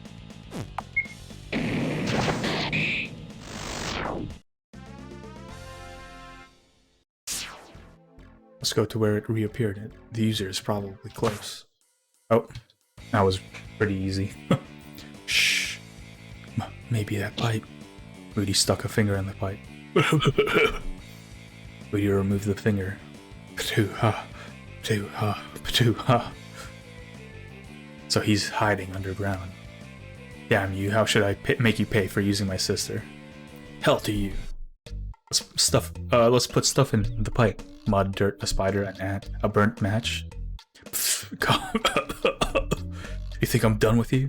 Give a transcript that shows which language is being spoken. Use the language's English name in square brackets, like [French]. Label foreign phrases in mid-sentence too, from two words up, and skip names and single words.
[English] Let's go to where it reappeared. The user is probably close. Oh, that was pretty easy. Shh. Maybe that pipe. Moody stuck a finger in the pipe. Moody removed the finger. Patu-ha. Patu-ha. Patu-ha. So he's hiding underground. Damn you, how should I make you pay for using my sister? Hell to you. Let's put stuff in the pipe. Mud, dirt, a spider, an ant, a burnt match. You think I'm done with you?